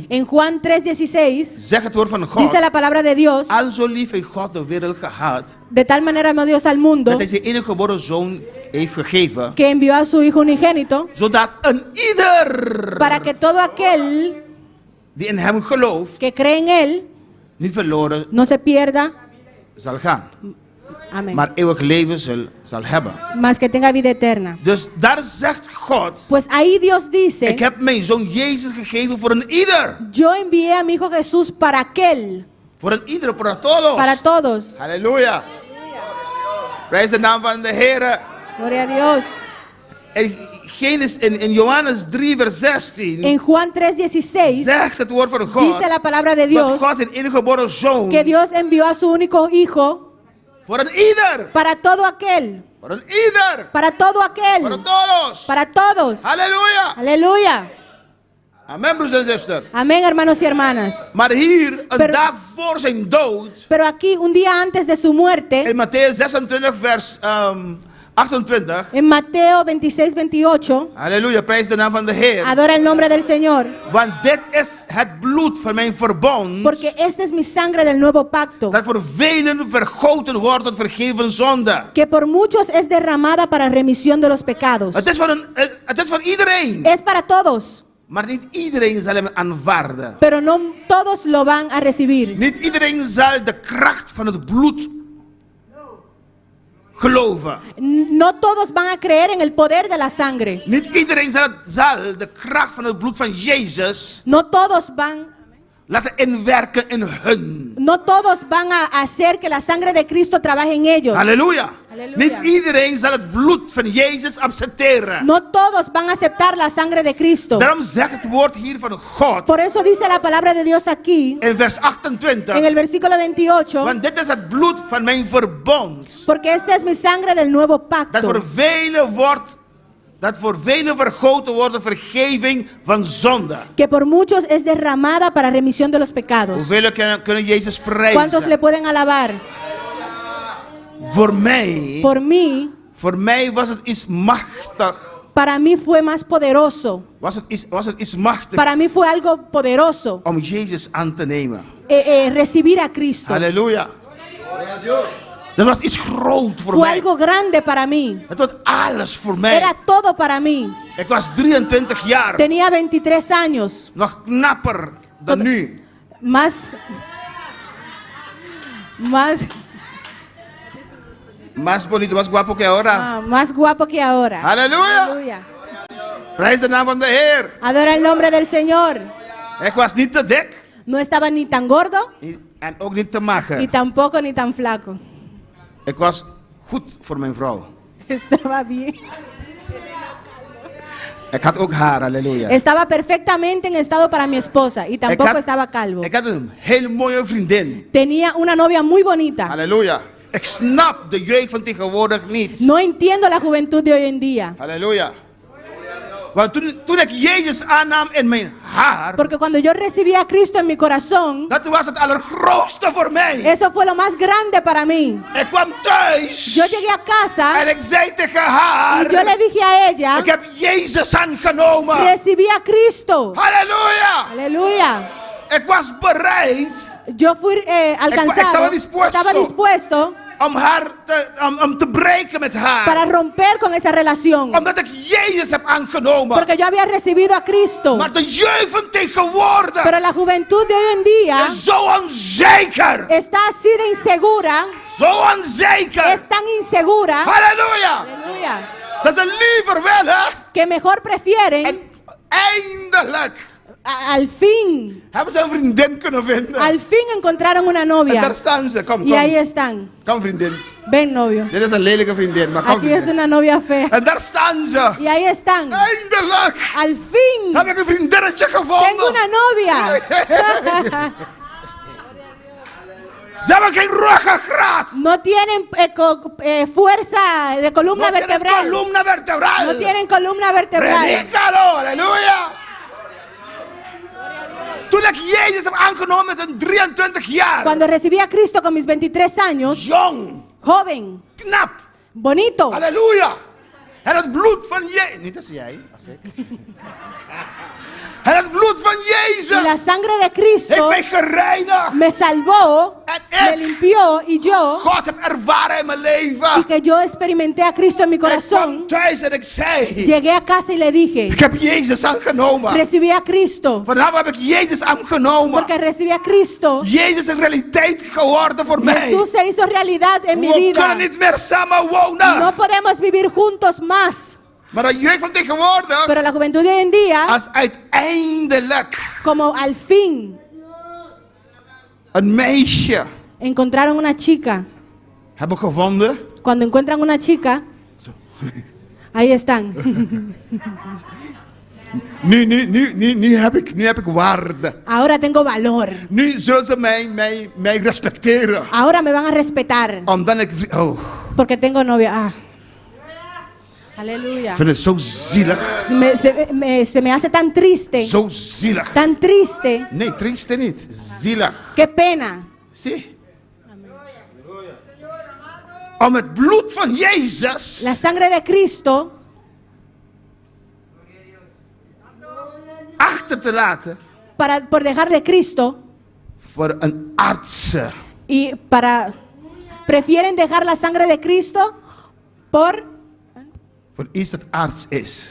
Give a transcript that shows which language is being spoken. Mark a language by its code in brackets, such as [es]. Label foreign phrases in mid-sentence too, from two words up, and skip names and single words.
[es] En Juan 3:16 [nl] zegt het woord van God, [es] dice la palabra de Dios, [nl] al zo lief heeft God de wereld gehad, [es] de tal manera amó Dios al mundo [nl] dat hij zijn enige geboren zoon heeft gegeven, [es] que envió a su Hijo unigénito [nl] zodat een ieder [es] para que todo aquel [nl] die in hem gelooft, [es] que cree en Él [nl] niet verloren [es] no se pierda, [nl] zal gaan, [es] amén, [nl] maar eeuwig leven zal hebben. [es] mas que tenga vida eterna. [nl] Dus daar zegt God, [es] Pues ahí Dios dice, [nl] ik heb mijn zoon Jezus gegeven voor een ieder. [es] yo envié a mi Hijo Jesús para aquel, [nl] Voor een ieder, [es] para todos. para todos. [nl] Halleluja. Prijs de naam van de Heer. [es] Gloria a Dios. [nl] In Johannes 3 vers 16 [es] En Juan 3:16 [nl] zegt het woord van God, [es] dice la palabra de [nl] dat [es] Dios [nl] God zijn enige geboren zoon [es] que Dios envió a su único Hijo [nl] voor een ieder. [es] para todo aquel, [nl] Voor een ieder. [es] para todo Para aquel, todos. para todos. [nl] Halleluja. [es] Aleluya. [nl] Amen, broers en zusters. [es] Amén, hermanos y hermanas. [nl] Maar hier, een [es] Pero- [nl] dag voor zijn dood, [es] Pero aquí, un día antes de su muerte, [nl] in Matthäus 26 vers 28, [es] en Mateo 26:28, [nl] halleluja, prijs de naam van de Heer. [es] adora el nombre del Señor, [nl] Want dit is het bloed van mijn verbond, [es] porque esta es mi sangre del nuevo pacto, [nl] dat voor velen vergoten wordt tot vergeven zonde. [es] que por muchos es derramada para remisión de los pecados. [nl] Het is van iedereen. [es] Es para todos, [nl] Maar niet iedereen zal hem aanvaarden. [es] pero no todos lo van a recibir. [nl] Niet iedereen zal de kracht van het bloed geloven. [es] No todos van a creer en el poder de la sangre. [nl] Niet iedereen zal de kracht van het bloed van Jezus [es] No todos van, [nl] laten inwerken in hun. [es] no todos van a hacer que la sangre de Cristo trabaje en ellos. [nl] Halleluja. Halleluja. Niet iedereen zal het bloed van Jezus accepteren. [es] No todos van a aceptar la sangre de Cristo. [nl] Daarom zegt het woord hier van God [es] Por eso dice la palabra de Dios aquí, [nl] in vers 28. [es] en el versículo 28, [nl] Want dit is het bloed van mijn verbond. [es] porque esta es mi sangre del nuevo [nl] Dat [es] pacto, [nl] voor velen vergoten wordt de vergeving van zonde. [es] que por muchos es derramada para remisión de los pecados. [nl] Hoeveel kunnen Jezus [es] ¿Cuántos le [nl] prijzen? [es] pueden alabar? Por mí, [nl] voor mij was het iets machtig. [es] para mí fue más poderoso. [nl] Was het iets machtig [es] Para mí fue algo poderoso [nl] om Jezus aan te nemen. [es] recibir a Cristo. [nl] Halleluja. Dat was iets groot voor [es] Fue [nl] mij. [es] algo grande para mí. [nl] Het was alles voor mij. [es] Era todo para mí. [nl] Ik was 23 jaar. [es] Tenía 23 años. [nl] Nog knapper dan nu. [es] Más Más bonito, más guapo que ahora. más guapo que ahora. [nl] Halleluja. [es] Aleluya. [nl] Prijs de naam van de Heer. [es] Adora el nombre del Señor. [nl] Ik was niet te dik [es] No estaba ni tan gordo, [nl] en ook niet te mager. [es] ni tampoco ni tan flaco. [nl] Ik was goed voor mijn vrouw. [es] Estaba bien. [nl] Ik had ook haar, halleluja. [es] Estaba perfectamente en estado para mi esposa y tampoco estaba calvo. [nl] Ik had een hele mooie vriendin. [es] Tenía una novia muy bonita. [nl] Halleluja. Ik snap de jeugd van tegenwoordig niet. [es] No entiendo la juventud de hoy en día. [nl] Halleluja. Want toen ik Jezus aannam in mijn haar, [es] Porque cuando yo recibí a Cristo en mi corazón, [nl] dat was het allergrootste voor mij. [es] eso fue lo más grande para mí. [nl] Ik kwam thuis [es] Yo llegué a casa [nl] en ik zei tegen haar, [es] y yo le dije a ella, [nl] ik heb Jezus aangenomen. [es] recibí a Cristo. [nl] Halleluja. [es] Aleluya. [nl] Ik was bereid [es] Yo fui alcanzado, estaba dispuesto [nl] om te breken met haar. [es] para romper con esa relación. [nl] Omdat ik Jezus heb aangenomen. [es] Porque yo había recibido a Cristo. [nl] Maar de jeugd van tegenwoordig [es] Pero la juventud de hoy en día [nl] is zo onzeker. [es] está así de insegura. [nl] Zo onzeker. [es] Es tan insegura. [nl] Halleluja. [es] Aleluya. [nl] Dat ze liever willen. [es] Que mejor prefieren. [nl] En eindelijk. [es] Al fin. [nl] Hebben ze een vriendin kunnen vinden. [es] Al fin encontraron una novia. [nl] En daar staan ze. Kom, [es] Y ahí están. [nl] Kom vriendin. [es] Ven novio. [nl] Dit is een lelijke vriendin, maar kom [es] Aquí es [nl] vriendin. [es] una novia fea. [nl] En daar staan ze. [es] Y ahí están. [nl] Eindelijk. [es] Al fin. [nl] Heb ik een vriendinnetje gevonden. [es] Tengo una novia. [nl] Ze hebben geen ruggengraat. [es] No tienen fuerza de columna vertebral. Columna vertebral. No tienen columna vertebral. Predícalo, [nl] halleluja. Toen ik Jezus heb aangenomen met een 23 jaar. [es] Cuando recibí a Cristo con mis 23 años. [nl] Jong. [es] Joven. [nl] Knap. [es] Bonito. [nl] Halleluja. En het bloed van Jezus. Niet als jij, als ik. En het bloed van Jezus. [es] Y la sangre de Cristo [nl] heeft mij gereinigd. [es] me salvó, me limpió y yo. [nl] God heb ervaren in mijn leven. [es] Y que yo experimenté a Cristo en mi corazón. [nl] Ik kwam thuis en ik zei. [es] Llegué a casa y le dije. [nl] Ik heb Jezus aangenomen. [es] Recibí a Cristo. [nl] Vanavond heb ik Jezus aangenomen. [es] Porque recibí a Cristo. [nl] Jezus is een realiteit geworden voor mij. [es] Jesús se hizo realidad en mi [nl] We [es] vida. [nl] kunnen niet meer samen wonen. [es] No podemos vivir juntos más. [nl] Maar de jeugd van tegenwoordig. [es] Pero la juventud de hoy en día. [nl] Als uiteindelijk. [es] Como al fin. [nl] Een meisje. [es] Encontraron una chica. [nl] Hebben gevonden. [es] Cuando encuentran una chica. Ahí están. [nl] Nu heb ik waarde. [es] Ahora tengo valor. [nl] Nu zullen ze mij respecteren. [es] Ahora me van a respetar. [nl] Omdat ik. Oh. [es] Porque tengo novia. Ah. Aleluya. [nl] Ik vind het zo zielig. [es] Se me hace tan triste. [nl] Zo zielig. [es] Tan triste. [nl] Nee, triste niet. Zielig. [es] Qué pena. [nl] Zie. Om het bloed van Jezus. [es] La sangre de Cristo. [nl] Achter te laten. [es] Por dejar de Cristo. [nl] Voor een arts. [es] Y prefieren dejar la sangre de Cristo por [nl] iets dat aards is.